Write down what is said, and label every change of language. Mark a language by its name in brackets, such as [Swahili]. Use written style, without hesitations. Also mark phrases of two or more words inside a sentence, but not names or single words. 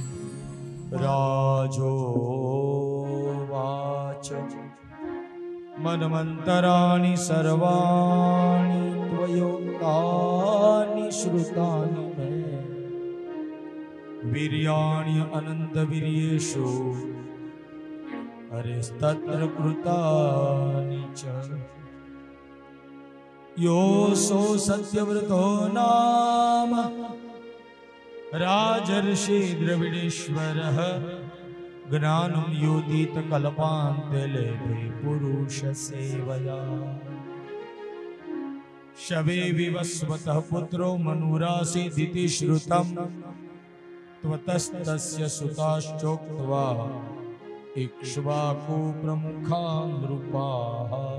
[Sanskrit] રાજો વાચ મન્વંતરાણિ સર્વાણિ ત્વયોક્તાનિ શ્રુતાનિ મે વીર્યાણ્ય અનંત વીર્યેષુ હરેસ્તત્ર કૃતાનિ ચ योऽसौ सत्यव्रतो नाम राजर्षि द्रविडेश्वरः ज्ञानं योदित कल्पान्ते लेभे पुरुष सेवया शवे विवस्वतः पुत्रो मनुरासीदिति श्रुतम् त्वतस्तस्य सुताश्चोक्त्वा इक्ष्वाकु प्रमुखा नृपाः।